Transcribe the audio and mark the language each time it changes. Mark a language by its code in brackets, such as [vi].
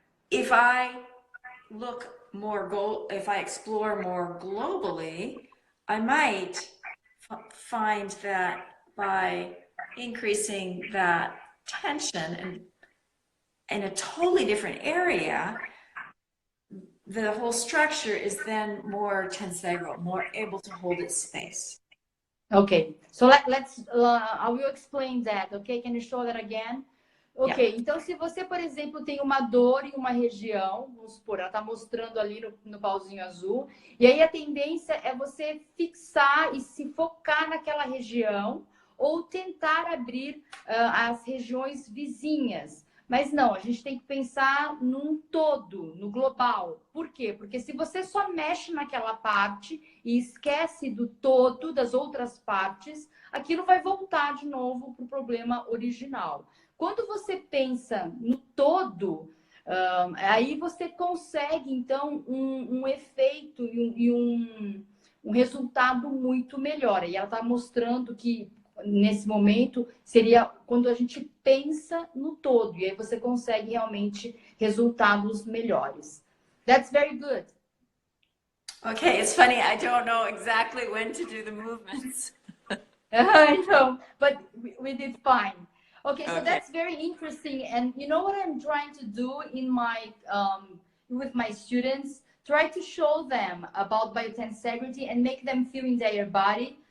[en] if I look more, if I explore more globally, I might find that by increasing that tension and in a totally different area, the whole structure is then more tensegral, more able to hold its space. Okay, so let's, I will explain that, okay? Can you show that again? Ok, yeah. [pt] Então se você, por exemplo, tem uma dor em uma região, vamos supor, ela está mostrando ali no pauzinho azul, e aí a tendência é você fixar e se focar naquela região ou tentar abrir as regiões vizinhas. Mas não, a gente tem que pensar num todo, no global. Por quê? Porque se você só mexe naquela parte e esquece do todo, das outras partes, aquilo vai voltar de novo para o problema original. Quando você pensa no todo, aí você consegue, então, um efeito e um resultado muito melhor. E ela está mostrando que, nesse momento, seria quando a gente pensa no todo. E aí você consegue realmente resultados melhores. [en] That's very good. Okay, it's funny. I don't know exactly when to do the movements. I know, but we did fine. Okay, so that's very interesting. And you know what I'm trying to do in my with my students? Try to show them about biotensegridade and make them feel in their body.